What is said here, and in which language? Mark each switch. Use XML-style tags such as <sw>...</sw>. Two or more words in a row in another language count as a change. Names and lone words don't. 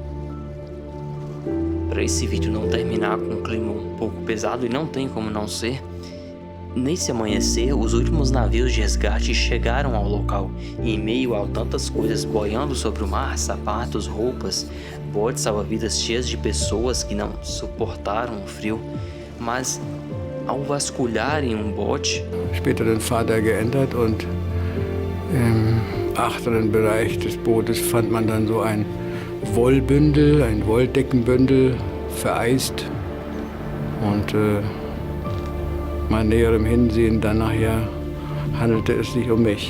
<pt>Para esse vídeo não terminar com um clima um pouco pesado, e não tem como não ser, nesse amanhecer, os últimos navios de resgate chegaram ao local, e em meio a tantas coisas boiando sobre o mar, sapatos, roupas, botes salva-vidas cheias de pessoas que não suportaram o frio, mas ao vasculharem bote...</pt> <de>Später den Vater geändert und im achteren Bereich des Bootes fand man dann so ein Wollbündel, ein Wolldeckenbündel, vereist. Und bei näherem Hinsehen dann nachher handelte es sich um mich.</de>